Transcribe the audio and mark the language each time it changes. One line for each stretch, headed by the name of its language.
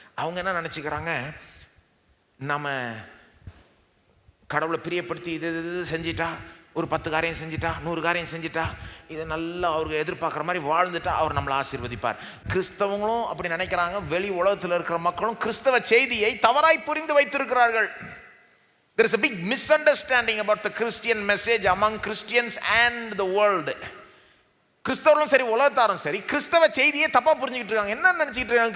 Tamil: அவங்க என்ன நினச்சிக்கிறாங்க, நம்ம கடவுளை பிரியப்படுத்தி இது செஞ்சிட்டா, ஒரு 10 காரியம் செஞ்சிட்டா, 100 காரியம் செஞ்சிட்டா, இதை நல்லா அவருக்கு எதிர்பார்க்குற மாதிரி வாழ்ந்துட்டா அவர் நம்மளை ஆசீர்வதிப்பார். கிறிஸ்தவங்களும் அப்படி நினைக்கிறாங்க. வெளி உலகத்தில் இருக்கிற மக்களும் கிறிஸ்தவ செய்தியை தவறாய் புரிந்து வைத்திருக்கிறார்கள்.
English: There is a big misunderstanding about the Christian message among Christians and the world.
Tamil: கிறிஸ்தவர்களும் சரி உலகத்தாரும் சரி கிறிஸ்தவ செய்தியை தப்பா புரிஞ்சுக்கிட்டு இருக்காங்க. என்ன நினைச்சிட்டு இருக்காங்க?